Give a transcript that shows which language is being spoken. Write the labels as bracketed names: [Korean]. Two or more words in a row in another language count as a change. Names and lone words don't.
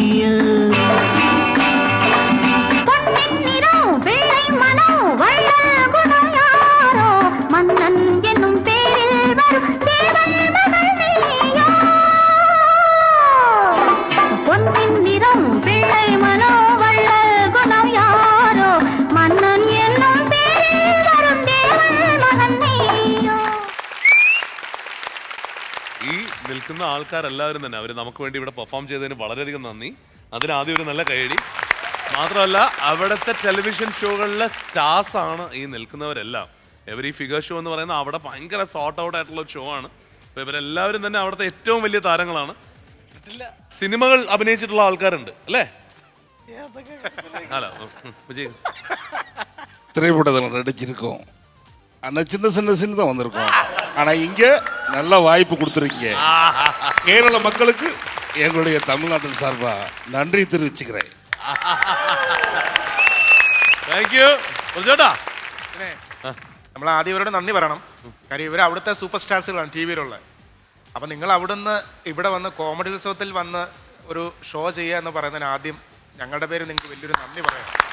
[Tamil] மன்னன் என்னும் பேரில் வரும் தேவன் மகள் நீயோ. பொன்னின் நிறம் பிள்ளை மனோ வள்ளல் குணம் யாரோ, மன்னன் என்னும் பேரில் வரும் தேவன் மகன் [Malayalam] നീയോ. ഈ നിൽക്കുന്ന ആൾക്കാരെല്ലാവരും തന്നെ അവർ നമുക്ക് വേണ്ടി ഇവിടെ പെർഫോം ചെയ്തതിന് വളരെയധികം നന്ദി. അതിന് ആദ്യം ഒരു നല്ല കൈയടി. മാത്രമല്ല അവിടുത്തെ ടെലിവിഷൻ ഷോകളിലെ സ്റ്റാർസ് ആണ് ഈ നിൽക്കുന്നവരെല്ലാം. [English] every figure show [Malayalam] എന്ന് പറയുന്നത് അവിടെ ഭയങ്കര [English] sorted out [Malayalam] ആയിട്ടുള്ള ഒരു ഷോ ആണ്. അപ്പൊ ഇവരെല്ലാവരും തന്നെ അവിടുത്തെ ഏറ്റവും വലിയ താരങ്ങളാണ്. സിനിമകൾ അഭിനയിച്ചിട്ടുള്ള ആൾക്കാരുണ്ട് അല്ലേ? വിജയ് [Tamil] திரைப்படத்தில் நடிச்சிருக்கோம். ஆனால் சின்ன சின்ன சீன் தான் வந்திருக்கோம். ஆனால் இங்கே நல்ல வாய்ப்பு கொடுத்துருக்கீங்க. கேரள மக்களுக்கு எங்களுடைய தமிழ்நாட்டின் சார்பாக நன்றி தெரிவிச்சுக்கிறேன். [English] thank you [Malayalam] ചേട്ടാ. നമ്മൾ ആദ്യം ഇവരോട് നന്ദി പറയണം. കാര്യം ഇവർ അവിടുത്തെ [English] super stars [Malayalam] ടി വിയിലുള്ള. അപ്പം നിങ്ങൾ അവിടുന്ന് ഇവിടെ വന്ന് കോമഡി ഉത്സവത്തിൽ വന്ന് ഒരു ഷോ ചെയ്യുക എന്ന് പറയുന്നതിന് ആദ്യം ഞങ്ങളുടെ പേര് നിങ്ങൾക്ക് വലിയൊരു നന്ദി പറയാം.